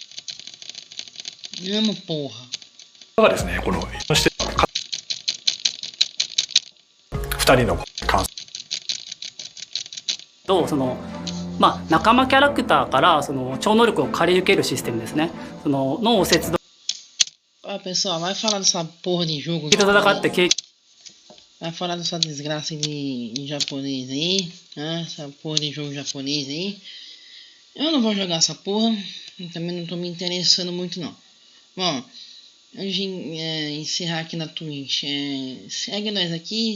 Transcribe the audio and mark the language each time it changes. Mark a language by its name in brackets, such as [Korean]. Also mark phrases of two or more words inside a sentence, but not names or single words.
[Portuguese] Amo, porra. [Japanese] がですね、このそして2人の感想と仲間キャラクターから超能力を借り受けるシステムですね。脳を切断。 [Portuguese] Ah, pessoal, vai falar dessa porra de jogo. Vai falar dessa desgraça de japonês aí, né? Essa porra de jogo japonês aí. Eu não vou jogar essa porra. Também não tô me interessando muito não. Bom, antes de encerrar aqui na Twitch, segue nós aqui.